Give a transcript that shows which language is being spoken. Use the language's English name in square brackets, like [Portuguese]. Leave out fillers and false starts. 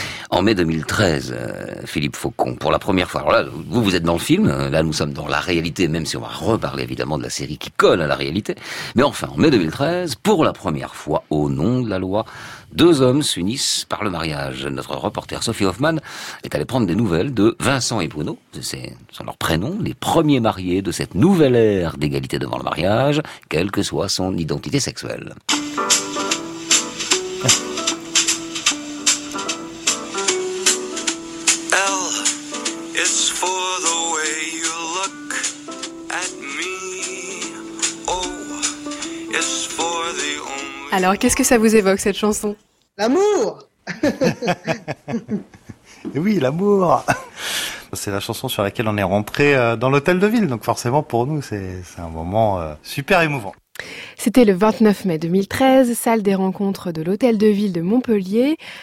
[French] En mai 2013, Philippe Faucon, pour la première fois, alors là, vous êtes dans le film, là nous sommes dans la réalité, même si on va reparler évidemment de la série qui colle à la réalité, mais enfin, en mai 2013, pour la première fois au nom de la loi, deux hommes s'unissent par le mariage. Notre reporter Sophie Hoffmann est allée prendre des nouvelles de Vincent et Bruno, ce sont leurs prénoms, les premiers mariés de cette nouvelle ère d'égalité devant le mariage, quelle que soit son identité sexuelle. [English] L is for the way you look at me. O is for the only... [French] Alors, qu'est-ce que ça vous évoque, cette chanson ? L'amour. Oui, l'amour. C'est la chanson sur laquelle on est rentré dans l'hôtel de ville. Donc forcément, pour nous, c'est un moment super émouvant. C'était le 29 mai 2013, salle des rencontres de l'hôtel de ville de Montpellier.